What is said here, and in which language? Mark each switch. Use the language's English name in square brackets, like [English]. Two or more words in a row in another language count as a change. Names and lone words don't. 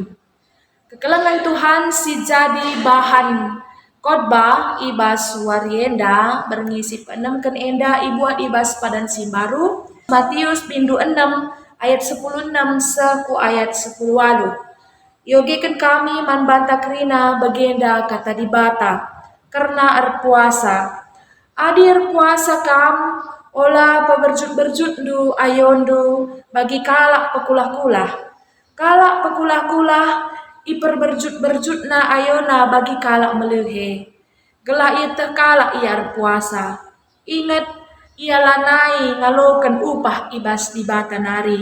[Batak Karo] Kekelengan Tuhan si jadi bahan khotbah ibas warienda berngisi penamkan enda ibuat ibas padan simbaru Matius bindu 6 ayat 10:6 seku ayat 10 walu. Yogekan kami man banta krina bagenda kata di bata karena puasa. Adir puasa kam ola paberjut-berjut du ayondu bagi kalak pekulah-kulah. Kalak pekulah-kulah iper berjut-berjut na ayona bagi kalak melehe. Gelah ia terkalak ia puasa. Ingat ia lanai ngalokan upah ibas di bata nari.